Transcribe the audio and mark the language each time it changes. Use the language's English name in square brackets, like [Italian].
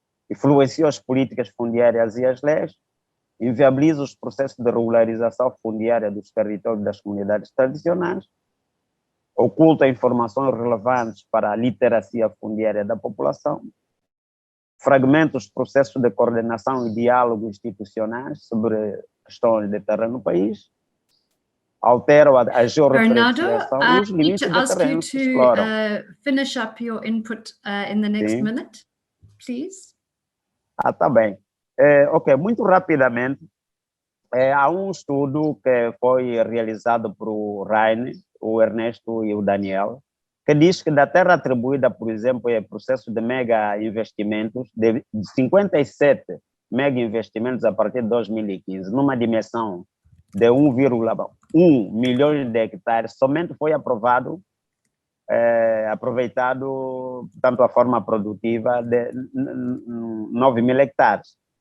[Portuguese] influenciam as políticas fundiárias e as leis, inviabiliza os processos de regularização fundiária dos territórios das comunidades tradicionais, oculta informações relevantes para a literacia fundiária da população, fragmenta os processos de coordenação e diálogo institucionais sobre questões de terra no país, altera a georreferenciação e os limites de terreno que exploram. [English] Finish up your input in the next [Portuguese] Sim. [English] minute, please. [Portuguese] Tá bem. Ok, muito rapidamente, há um estudo que foi realizado por o Raine, o Ernesto e o Daniel, que diz que da terra atribuída, por exemplo, em processo de mega investimentos, de 57 mega investimentos a partir de 2015, numa dimensão de 1,1 milhão de hectares, somente foi aproveitado, tanto a forma produtiva, de 9 mil hectares.